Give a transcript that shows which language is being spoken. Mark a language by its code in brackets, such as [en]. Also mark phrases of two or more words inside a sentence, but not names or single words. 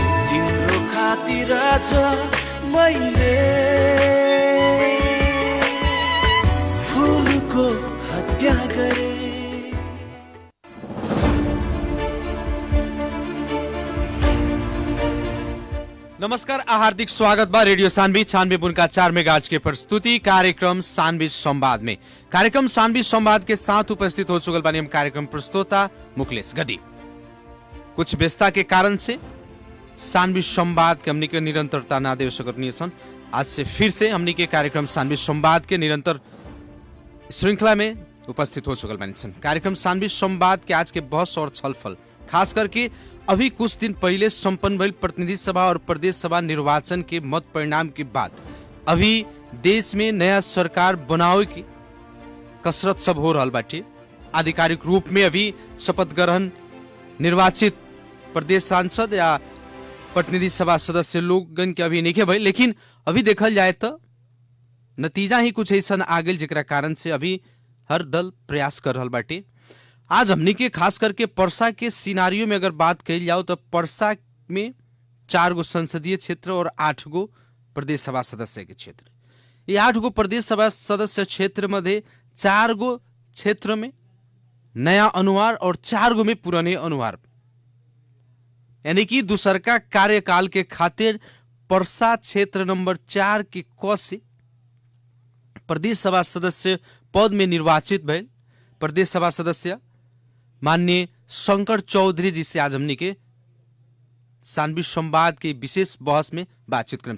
[ne] तिम्रो खातिर मैले फुलको हत्या गरे। [bho] नमस्कार, हार्दिक स्वागत बा रेडियो सान्वी 96.4 मेगाहर्ज के प्रस्तुति कार्यक्रम सान्वी संवाद में। कार्यक्रम सान्वी संवाद के साथ उपस्थित हो चुकल बानी हम कार्यक्रम प्रस्तोता मुकलेश गदी। कुछ व्यस्तता के कारण से सान्वी संवाद के हमनी के निरंतरता ना दे सकनी सन। आज से फिर से हमनी के कार्यक्रम सान्वी संवाद के निरंतर श्रृंखला में उपस्थित हो चुकल बानी सन। कार्यक्रम सान्वी संवाद के आज के बहस और छलफल खास करके अभी कुछ दिन पहले संपन्न भइल प्रतिनिधि सभा और प्रदेश सभा निर्वाचन के मत परिणाम के बाद अभी देश में नया सरकार बनावे की कसरत सब हो रहल बाटे। आधिकारिक रूप में अभी शपथ ग्रहण निर्वाचित प्रदेश सांसद या प्रतिनिधि सभा सदस्य लोगन के अभी नहीं भइल, लेकिन अभी देखल जाए तो नतीजा ही कुछ ऐसा आ गइल जेकरा कारण से अभी हर दल प्रयास कर रहल बाटे। आज हमनी के खास करके पर्सा के सिनारियो में अगर बात कही जाओ तो पर्सा में 4 गो संसदीय क्षेत्र और 8 गो प्रदेश सभा सदस्य के क्षेत्र। ये 8 गो प्रदेश सभा सदस्य क्षेत्र मध्ये 4 गो क्षेत्र में नया अनुहार और 4 गो में पुराने अनुहार, यानी कि दूसरका कार्यकाल के खातिर पर्सा क्षेत्र नंबर 4 के क से प्रदेश सभा सदस्य पद में निर्वाचित भइल प्रदेश सभा सदस्य माननीय शंकर चौधरी जी से आज हमनी के सान्वी संवाद के विशेष बहस में बातचीत करें।